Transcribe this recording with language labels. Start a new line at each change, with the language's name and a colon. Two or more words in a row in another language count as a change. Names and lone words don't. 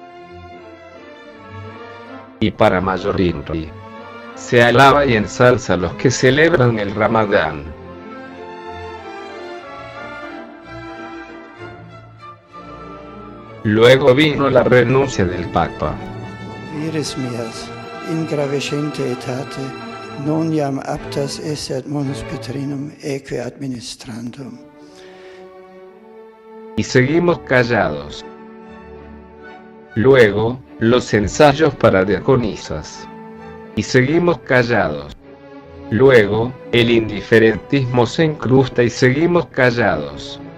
Spanish: Y para mayor inri, se alaba y ensalza a los que celebran el Ramadán. Luego vino la renuncia del Papa.
Latin: Vires mias, in gravescente etate, non iam aptas esse ad monus Petrinum eque administrandum.
Spanish: Y seguimos callados. Luego, los ensayos para diaconisas. Y seguimos callados. Luego, el indiferentismo se incrusta y seguimos callados.